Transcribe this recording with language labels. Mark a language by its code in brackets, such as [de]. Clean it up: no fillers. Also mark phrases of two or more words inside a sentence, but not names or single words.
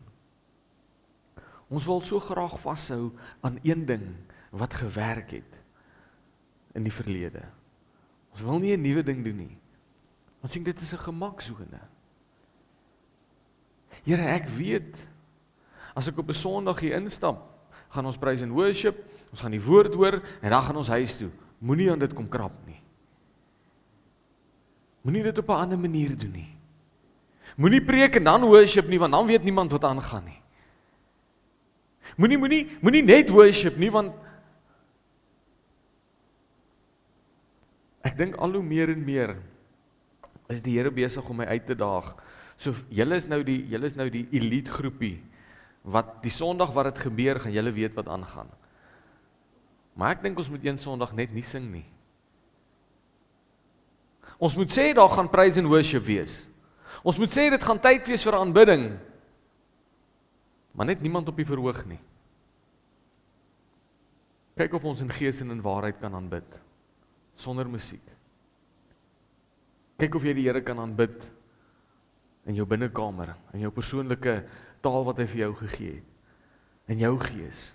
[af] Ons wil so graag vashou aan een ding wat gewerk het in die verlede. Ons wil nie 'n nuwe ding doen nie. Ons sien dit is 'n gemaksone. Here, ek weet, as ek op 'n Sondag hier instap, gaan ons [en] praise and worship, [af] ons gaan die woord hoor, en dan gaan ons huis toe. Moenie aan dit kom krap nie. Moenie dit op 'n ander manier doen nie. Moenie preek en dan worship nie, want dan weet niemand wat aangaan nie. Moenie net worship nie, want ek dink al hoe meer en meer is die Here besig om my uit te daag. So julle is nou die elite groepie wat die Sondag wat dit gebeur, gaan julle weet wat aangaan. Maar ek dink ons moet een Sondag net nie sing nie. Ons moet sê daar gaan [en] praise and worship [af] wees. Ons moet sê dit gaan tyd wees vir aanbidding. Maar net niemand op die verhoog nie. Kyk of ons in gees en in waarheid kan aanbid sonder musiek. Kyk of jy die Here kan aanbid in jou binnekamer, in jou persoonlike taal wat hy vir jou gegee het, in jou gees.